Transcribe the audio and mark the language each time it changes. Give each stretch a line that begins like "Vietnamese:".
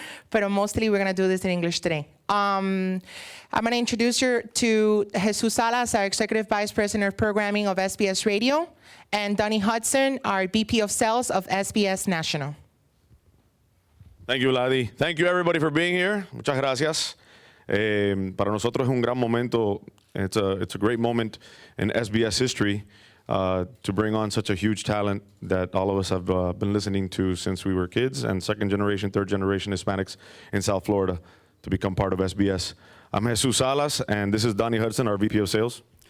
English: But mostly we're going to do this in English today. I'm going to introduce you to Jesus Salas, our Executive Vice President of Programming of SBS Radio, and Donnie Hudson, our VP of Sales of SBS National. Thank you, Ladi. Thank you, everybody, for being here.
Spanish: Muchas gracias. Para nosotros es un gran momento.
English: It's a great moment in SBS history to bring on such a huge talent that all of us have been listening to since we were kids, and second generation, third generation Hispanics in South Florida to become part of SBS. I'm Jesus Salas, and this is Donnie Hudson, our VP of Sales.